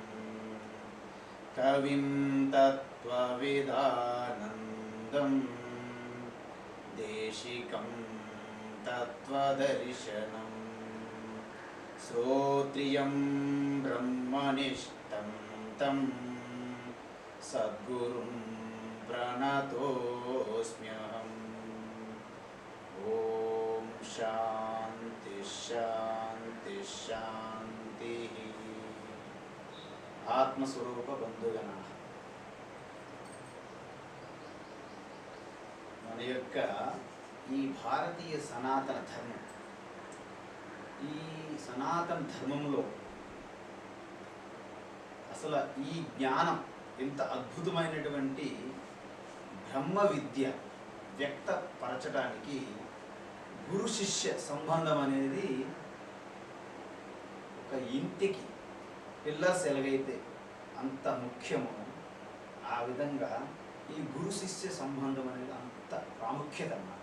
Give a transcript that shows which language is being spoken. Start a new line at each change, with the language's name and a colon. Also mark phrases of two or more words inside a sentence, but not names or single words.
Sanskrit: कविं तत्त्वविदानन्दं देशिकं तत्त्वदर्शनं श्रोत्रियं ब्रह्मनिष्ठं तं सद्गुरुं प्रणतोऽस्म्यहम्। ओम शांति शांति शांति। आत्मस्वरूप बंधुगण
Telugu: మన యొక్క ఈ భారతీయ సనాతన ధర్మం, ఈ సనాతన ధర్మంలో అసలు ఈ జ్ఞానం ఎంత అద్భుతమైనటువంటి బ్రహ్మ విద్య వ్యక్తపరచడానికి గురు శిష్య సంబంధం అనేది ఒక ఇంటికి పిల్లర్స్ ఎలాగైతే అంత ముఖ్యమో ఆ విధంగా ఈ గురు శిష్య సంబంధం అనేది అంత ప్రాముఖ్యత అన్నమాట.